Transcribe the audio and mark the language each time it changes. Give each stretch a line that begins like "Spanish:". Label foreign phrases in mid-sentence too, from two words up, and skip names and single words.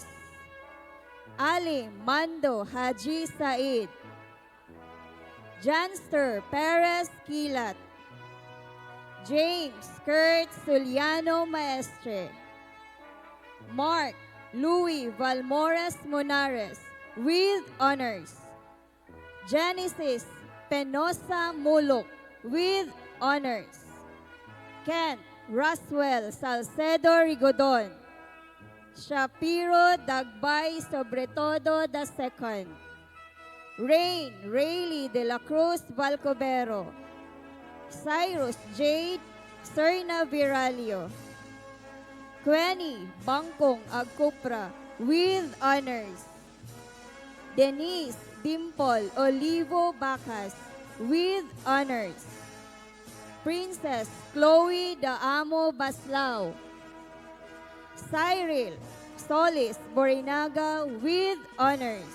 English: Ali Mando Haji Said. Janster Perez Kilat. James Kurt Suliano Maestre. Mark Louis Valmores Monares with honors. Genesis Penosa Mulok with honors. Kent Roswell Salcedo Rigodon. Shapiro Dagbay Sobretodo II. Rain Rayleigh de la Cruz Balcobero. Cyrus Jade Serna Viralio. Queni Bangkong Agcupra with honors. Denise Dimple Olivo Bacas with honors. Princess Chloe Daamo Baslao. Cyril Solis Borinaga with honors.